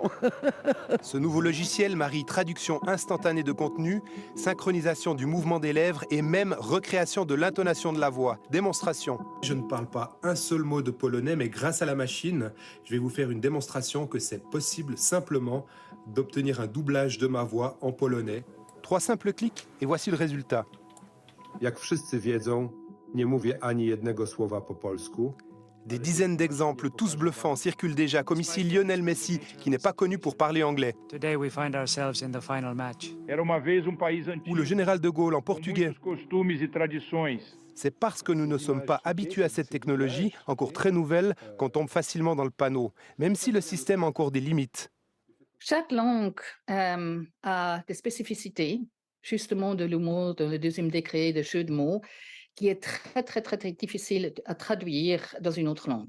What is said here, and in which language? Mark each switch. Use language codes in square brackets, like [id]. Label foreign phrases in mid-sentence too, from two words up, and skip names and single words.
[fr] Ce nouveau logiciel marie traduction instantanée de contenu, synchronisation du mouvement des lèvres et même recréation de l'intonation de la voix. Démonstration. Je ne parle pas un seul mot de polonais, mais grâce à la machine, je vais vous faire une démonstration que c'est possible simplement d'obtenir un doublage de ma voix en polonais. 3 simples clics et voici le résultat. [pl] Jak wszyscy wiedzą, nie mówię ani jednego słowa po polsku. [fr] Des dizaines d'exemples, tous bluffants, circulent déjà, comme ici Lionel Messi, qui n'est pas connu pour parler anglais. [en] Today we find ourselves in the final match. [pt] Era uma vez país [fr] Ou [pt] antigo, [fr] le général de Gaulle en [pt] com [fr] portugais. [pt] muitos costumes e tradições. [fr] C'est parce que nous ne sommes pas habitués à cette technologie, encore très nouvelle, qu'on tombe facilement dans le panneau, même si le système a encore des limites. Chaque langue a des spécificités, justement de l'humour, de le deuxième degré, de jeu de mots, qui est très difficile à traduire dans une autre langue.